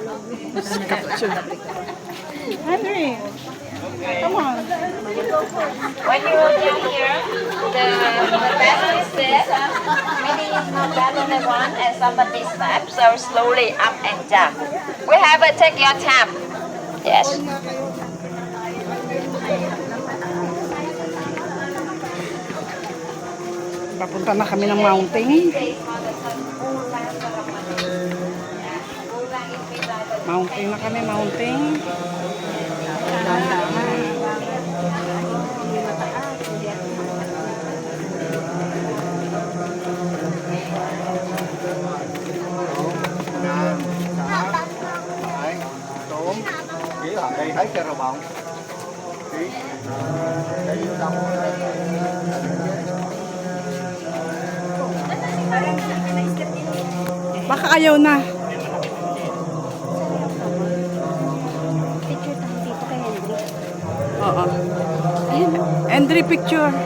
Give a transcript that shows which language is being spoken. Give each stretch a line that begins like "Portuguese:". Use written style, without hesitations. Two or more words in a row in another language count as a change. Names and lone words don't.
English: Henry, come on. When you go down here, the balloon is there. Maybe it's not balloon at one and somebody step, so slowly up and down. We have to take your time. Yes.
Filipino: Papunta na kami ng mountain. Mountain na kami, mountain.
Vietnamese: Đấy, xuống. Chỉ là đây thấy chưa rồi bọn. Chỉ. Để vô đâu.
Filipino: Baka ayaw na. Picture tayo dito kay Henry. Oo. Henry, picture.